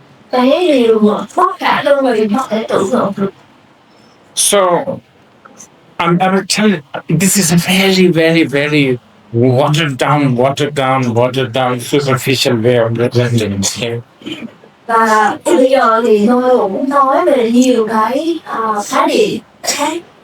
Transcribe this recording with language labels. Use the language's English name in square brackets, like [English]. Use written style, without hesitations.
[Vietnamese] Cái điều bất khả tư nghị không thể tưởng tượng được. [English] So, I'm telling you, this is a very watered down, superficial way of presenting it. [Vietnamese] Và bây giờ thì tôi cũng nói về nhiều cái khái niệm khác.